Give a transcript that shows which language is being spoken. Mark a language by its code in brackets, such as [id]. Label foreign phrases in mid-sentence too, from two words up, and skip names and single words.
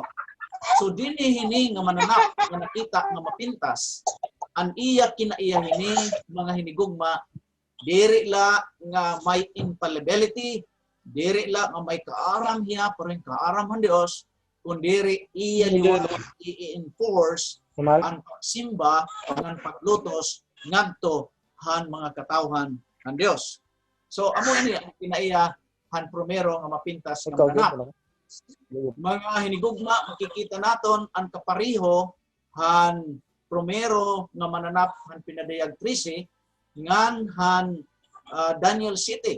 [war] So dinhi hini nga mananap nga nakita nga mapintas, an iya kinaiya hini mga hinigugma, diri la nga may infallibility, diri la nga may kaaram hiya pareng kaaram han Dios, kun diri iya liwat i-enforce ang pagsimba ang paglutos ngadto han mga katawhan han Dios. So amo ini ang kinaiya han primero nga mapintas nga mananap. Mga hinigugma, makikita naton ang kapariho han primero nga mananap han pinadayag 13 ngan han Daniel City.